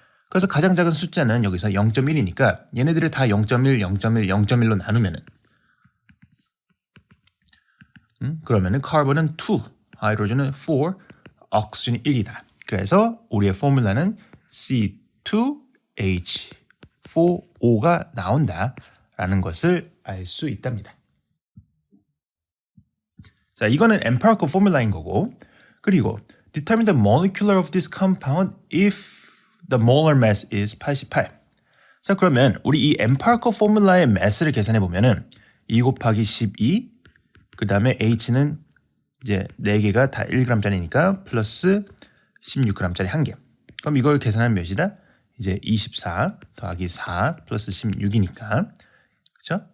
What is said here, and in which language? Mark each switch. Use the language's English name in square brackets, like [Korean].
[Korean] 그래서 가장 작은 숫자는 여기서 0.1이니까 얘네들을 다 0.1, 0.1, 0.1로 나누면은 그러면은 카본은 2, 하이드로전은 4, 억시전이 1이다. 그래서 우리의 포뮬라는 C2H4O가 나온다라는 것을 알 수 있답니다. 자, 이거는 [English] empirical formula [Korean] 인 거고 그리고 [English] determine the molecular of this compound if the molar mass is 88. [Korean] 자, 그러면 우리 이 empirical formula의 mass를 계산해 보면은 2 곱하기 12 그 다음에 H는 이제 4개가 다 1g짜리니까 플러스 16g짜리 1개. 그럼 이걸 계산하면 몇이다? 이제 24 더하기 4 플러스 16이니까 그렇죠?